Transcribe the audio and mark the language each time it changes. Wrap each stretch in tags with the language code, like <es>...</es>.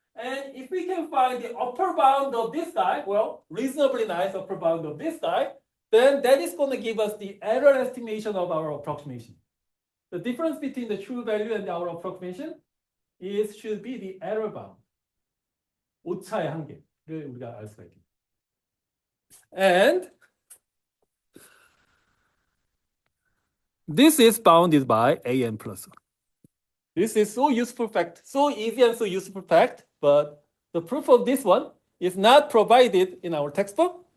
<en>And if we can find the upper bound of this guy, well, reasonably nice upper bound of this guy, then that is going to give us the error estimation of our approximation. The difference between the true value and our approximation should be the error bound.</en> <ko>오차의 한계를 우리가 알 수가 있겠죠.</ko> <en>And this is bounded by an plus 1. This is so useful fact, so easy and so useful fact, but the proof of this one is not provided in our textbook.</en>